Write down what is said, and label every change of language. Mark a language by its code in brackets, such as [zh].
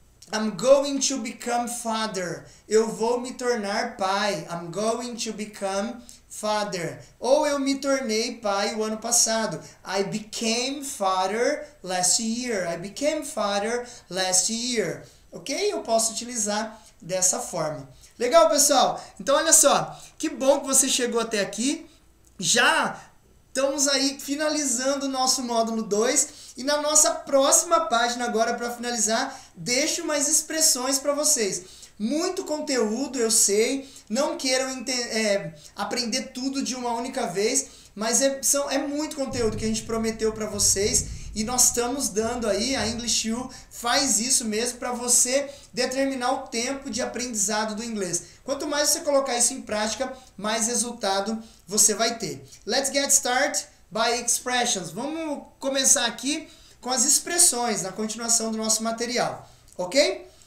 [en] I'm going to become father. [pt] Eu vou me tornar pai. [en] I'm going to become father. [pt] Ou eu me tornei pai o ano passado. [en] I became father last year. I became father last year. Ok? [pt] Eu posso utilizar dessa forma. Legal, pessoal? Então, olha só. Que bom que você chegou até aqui. Já estamos aí finalizando o nosso módulo 2. E na nossa próxima página agora, para finalizar, deixo mais expressões para vocês. Muito conteúdo, eu sei. Não queiram aprender tudo de uma única vez, mas é muito conteúdo que a gente prometeu para vocês. E nós estamos dando aí, a English U faz isso mesmo para você determinar o tempo de aprendizado do inglês. Quanto mais você colocar isso em prática, mais resultado você vai ter. [en] Let's get started by expressions. [pt] Vamos começar aqui com as expressões na continuação do nosso material, ok?